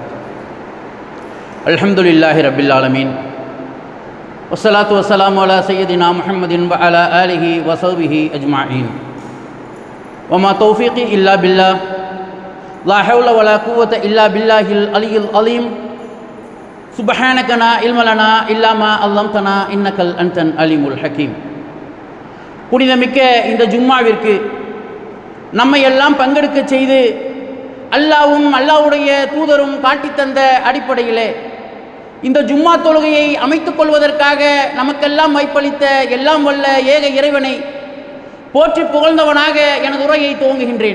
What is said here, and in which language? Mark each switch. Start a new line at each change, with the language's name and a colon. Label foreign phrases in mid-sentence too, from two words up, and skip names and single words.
Arabic: الحمد لله رب العالمين والصلاة والسلام على سيدنا محمد وعلى آله وصحبه أجمعين. وما توفيقي إلا بالله لا حول ولا قوة إلا بالله العلي العظيم. سبحانك لا علم لنا إلا ما علمتنا إنك أنت العليم الحكيم.
Tamil: புனிதமிக்க இந்த ஜும்மாவிற்கு நம்மை எல்லாம் பங்கெடுக்க செய்து அல்லாஹ்வும் அல்லாஹ்வுடைய தூதரும் காட்டித்தந்த அடிப்படையிலே இந்த ஜும்மா தொழுகையை அமைத்துக் கொள்வதற்காக நமக்கெல்லாம் வாய்ப்பளித்த எல்லாம் வல்ல ஏக இறைவனை போற்றி புகழ்ந்தவனாக எனது உரையை துவங்குகின்றேன்.